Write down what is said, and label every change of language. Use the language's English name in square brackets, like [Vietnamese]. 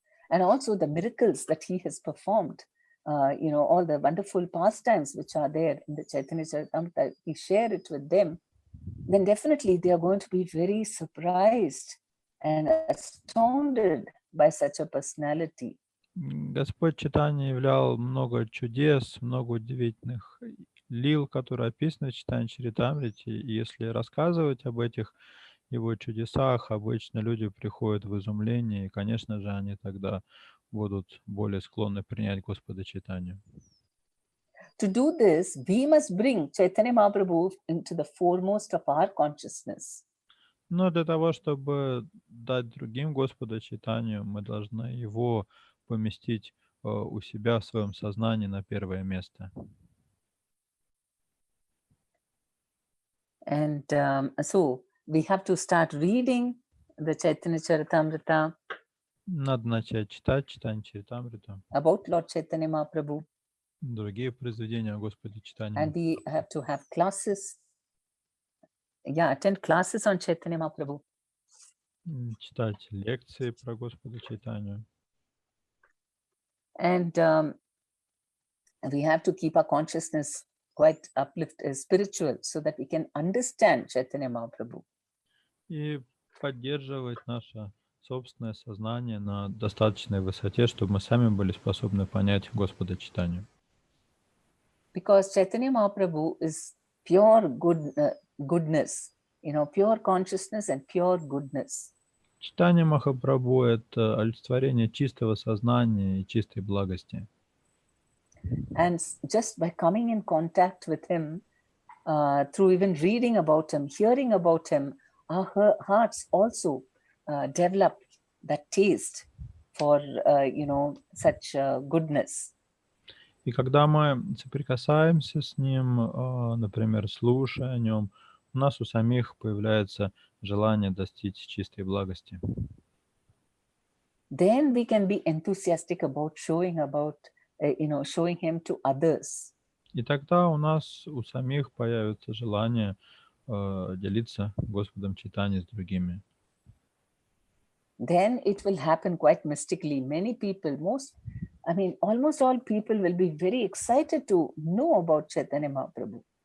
[English] And also the miracles that he has performed, all the wonderful pastimes which are there in the Chaitanya Charitamrita, he share it with them, then definitely they are going to be very surprised and astounded by such a personality. [Russian] Господь Чайтанья являл много чудес, много удивительных лил, которые описаны в Чайтанья Чаритамрите. И если рассказывать об этих его чудесах, обычно люди приходят в изумление, и, конечно же, они тогда будут более склонны принять Господа Чайтанью. [English] To do this, we must bring Chaitanya Mahaprabhu into the foremost of our consciousness. [Russian] Но для того, чтобы дать другим Господа Чайтанью, мы должны его поместить у себя в своем сознании на первое место. [English] And so we have to start reading the Chaitanya Charitamrita. [Russian] Надо начать читать Чайтанья Чаритамриту. [English] About Lord Chaitanya Mahaprabhu. [Russian] Другие произведения о Господе Чайтанье. [English] And we have to have classes. Attend classes on Chaitanya Mahaprabhu. [Russian] Читать лекции про Господа Чайтанью. [English] And we have to keep our consciousness quite uplifted, spiritual, so that we can understand Chaitanya Mahaprabhu. [Russian] И поддерживать наше собственное сознание на достаточной высоте, чтобы мы сами были способны понять Господа Чайтанью. [English] Because Chaitanya Mahaprabhu is pure goodness, pure consciousness and pure goodness. [Russian] Чайтанья Махапрабху — это олицетворение чистого сознания и чистой благости. [English] And just by coming in contact with him, through even reading about him, hearing about him, our hearts also develop that taste for, such goodness. [Russian] И когда мы соприкасаемся с ним, например, слушая о нем, у нас у самих появляется желание достичь чистой благости. [English] Then we can be enthusiastic about showing him to others. [Russian] И тогда у нас у самих появится желание делиться Господом Чайтаньей с другими. [English] Then it will happen quite mystically. Many people, almost all people will be very excited to know about Chaitanya Mahaprabhu.